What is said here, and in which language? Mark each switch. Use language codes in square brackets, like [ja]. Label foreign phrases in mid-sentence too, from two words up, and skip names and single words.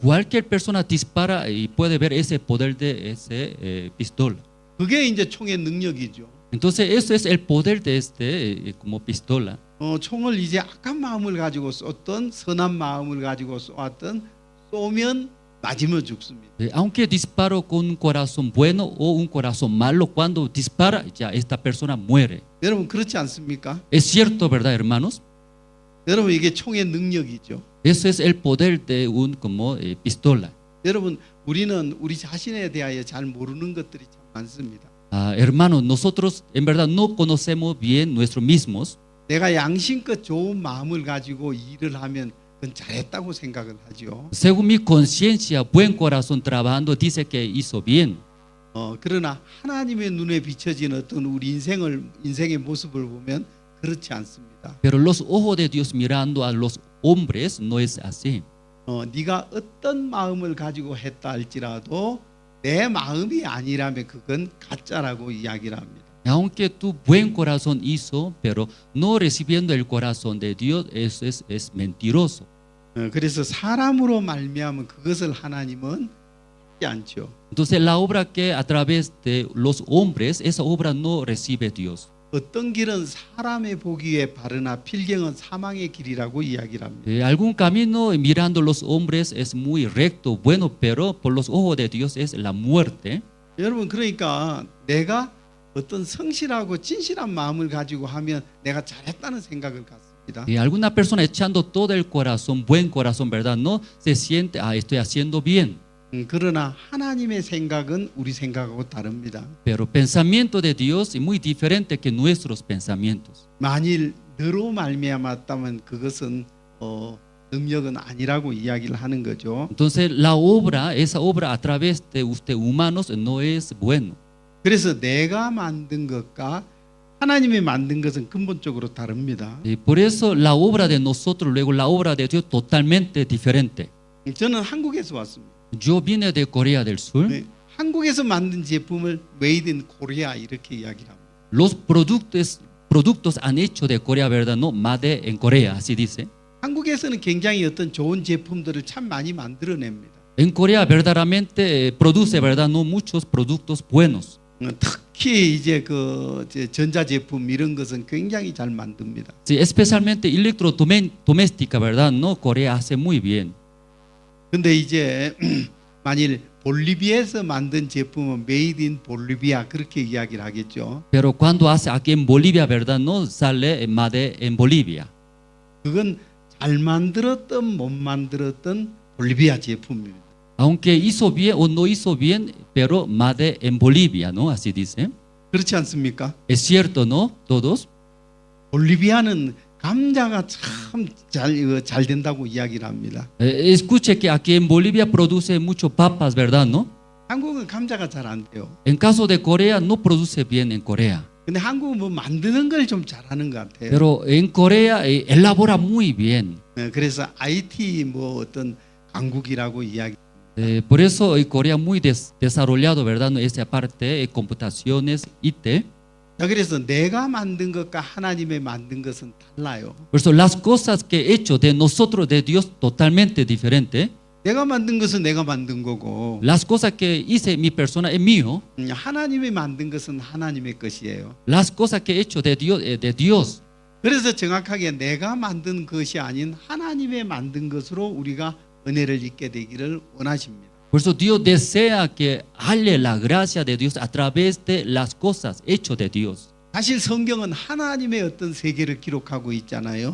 [es] cualquier persona dispara y puede ver ese poder de ese pistola. [ko] 그게 이제 총의 능력이죠. [es] Entonces eso es el poder de este como pistola. [ko] 총을 이제 악한 마음을 가지고 쏘던 선한 마음을 가지고 쏘았던 쏘면 맞으면 죽습니다. [es] Aunque disparo con un corazón bueno o un corazón malo, cuando dispara ya esta persona muere. [ko] 여러분 그렇지 않습니까? [es] Es cierto, ¿verdad, hermanos? [ko] 여러분 이게 총의 능력이죠. [es] Eso es el poder de un como pistola. [ko] 여러분 우리는 우리 자신에 대하여 잘 모르는 것들이 참 많습니다. [es] Hermanos, nosotros en verdad no conocemos bien nosotros mismos. [ko] 내가 양심껏 좋은 마음을 가지고 일을 하면 그건 잘했다고 생각을 하죠. [es] Según mi conciencia, buen corazón trabajando dice que hizo bien. [ko] 그러나 하나님의 눈에 비춰진 어떤 우리 인생의 모습을 보면 그렇지 않습니다. [es] Pero los ojos de Dios mirando a los hombres no es así. [ko] 네가 어떤 마음을 가지고 했다 할지라도 내 마음이 아니라면 그건 가짜라고 이야기를 합니다. [es] Aunque tu buen corazón hizo, pero no recibiendo el corazón de Dios, eso es mentiroso. [ko] 그래서 사람으로 말미암은 그것을 하나님은 하지 않죠. [es] Entonces la obra que a través de los hombres, esa obra no recibe Dios. [ko] 어떤 길은 사람의 보기에 바르나 필경은 사망의 길이라고 이야기를 합니다. [es] Algún camino mirando los hombres es muy recto, bueno, pero por los ojos de Dios es la muerte. [ko] 여러분 그러니까 내가 어떤 성실하고 진실한 마음을 가지고 하면 내가 잘했다는 생각을 갖습니다. [es] Y alguna persona echando todo el corazón, buen corazón, ¿verdad? No se siente, estoy haciendo bien. [ko] 그러나 하나님의 생각은 우리 생각하고 다릅니다. [es] Pero pensamiento de Dios es muy diferente que nuestros pensamientos. [ko] 만일 너로 말미암았다면 그것은 능력은 아니라고 이야기를 하는 거죠. [es] Entonces la obra, esa obra a través de usted humanos no es bueno. [ko] 그래서 내가 만든 것과 하나님이 만든 것은 근본적으로 다릅니다. [es] Y por eso la obra de nosotros, luego la obra de Dios totalmente diferente. [ko] 저는 한국에서 왔습니다. [es] Yo vine de Corea del Sur. [ko] 네, 한국에서 만든 제품을 [en] Made in Korea [ko] 이렇게 이야기를 합니다. [es] Los productos han hecho de Corea, ¿verdad? No, made en Corea, así dice. [ko] 한국에서는 굉장히 어떤 좋은 제품들을 참 많이 만들어냅니다. [es] En Corea verdaderamente produce, ¿verdad? No muchos productos buenos. [ko] 특히 이제 그 전자 제품 이런 것은 굉장히 잘 만듭니다. [es] Sí, especialmente electrodoméstica, ¿verdad? No, Corea hace muy bien. [ko] 근데 이제 만일 볼리비아에서 만든 제품은 [en] Made in Bolivia [ko] 그렇게 이야기를 하겠죠. [es] Pero cuando hace aquí en Bolivia, ¿verdad? No sale made en Bolivia. [ko] 그건 잘 만들었던 못 만들었던 볼리비아 제품입니다. [es] Aunque hizo bien o no hizo bien, pero made en Bolivia, ¿no? Así dice. [ko] 그렇지 않습니까? [es] Es cierto, ¿no? Todos. [ko] 볼리비아는 감자가 참 잘 된다고 이야기를 합니다. [es] Escuche que aquí en Bolivia produce mucho papas, ¿verdad? ¿No? [ko] 한국은 감자가 잘 안 돼요. [es] En caso de Corea no produce bien en Corea. [ko] 근데 한국은 뭐 만드는 걸 좀 잘하는 것 같아요. [es] Pero en Corea elabora muy bien. [ko] 그래서 IT 뭐 어떤 강국이라고 이야기. [es] Por eso Corea muy desarrollado, ¿verdad? Esa parte computaciones, IT. [ko] 그래서 내가 만든 것과 하나님의 만든 것은 달라요. [es] Por eso las cosas que he hecho de nosotros, de Dios, totalmente diferente. [ko] 내가 만든 것은 내가 만든 거고, [es] Las cosas que hice mi persona es mío. [ko] 하나님이 만든 것은 하나님의 것이에요. [es] Las cosas que he hecho de Dios es de Dios. [ko] 그래서 정확하게 내가 만든 것이 아닌 하나님의 만든 것으로 우리가 은혜를 입게 되기를 원하십니다. [es] Por eso Dios desea que haya la gracia de Dios a través de las cosas hechas de Dios. [ko] 사실 성경은 하나님의 어떤 세계를 기록하고 있잖아요.